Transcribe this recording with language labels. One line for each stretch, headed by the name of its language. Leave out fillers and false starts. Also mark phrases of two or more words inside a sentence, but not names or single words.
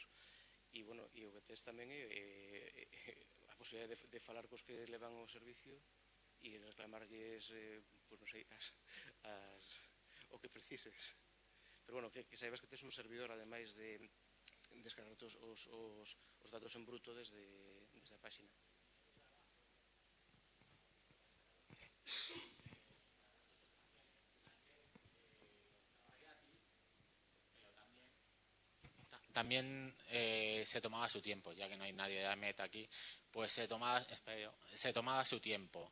Galician: E, bueno, e o que tes tamén é a posibilidade de falar cos que levan o servicio e reclamarlles, pois non sei, o que precises. Pero, bueno, que saibas que tes un servidor, ademais de descargar os datos en bruto desde a páxina.
Spanish: También se tomaba su tiempo, ya que no hay nadie de la meta aquí, pues se tomaba su tiempo.